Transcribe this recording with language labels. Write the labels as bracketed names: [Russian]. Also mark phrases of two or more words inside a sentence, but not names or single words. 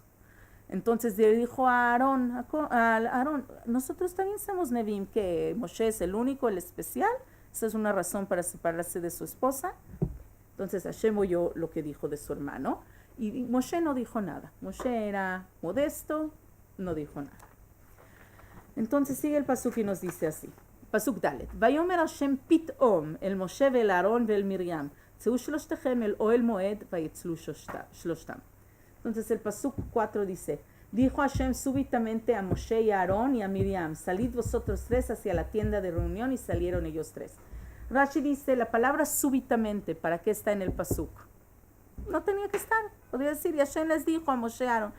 [Spanish] Entonces le dijo a Aarón, nosotros también somos Nevim, que Moshe es el único, el especial. Esa es una razón para separarse de su esposa. Entonces Hashem oyó lo que dijo de su hermano. Y Moshe no dijo nada. Moshe era modesto, no dijo nada. Entonces sigue el pasuk y nos dice así. [Hebrew] פסוק ד. ויאמר השם פתאם אל משה ואל אהרן ואל מרים. צאו שלשתכם אל אהל מועד ויצאו שלשתם. [Spanish] Entonces el pasuk 4 dice, dijo Hashem súbitamente a Moshe y a Aarón y a Miriam, salid vosotros tres hacia la tienda de reunión, y salieron ellos tres. Rashi dice, la palabra súbitamente, ¿para qué está en el pasuk? No tenía que estar. Podría decir, y Hashem les dijo a Moshe y Aarón.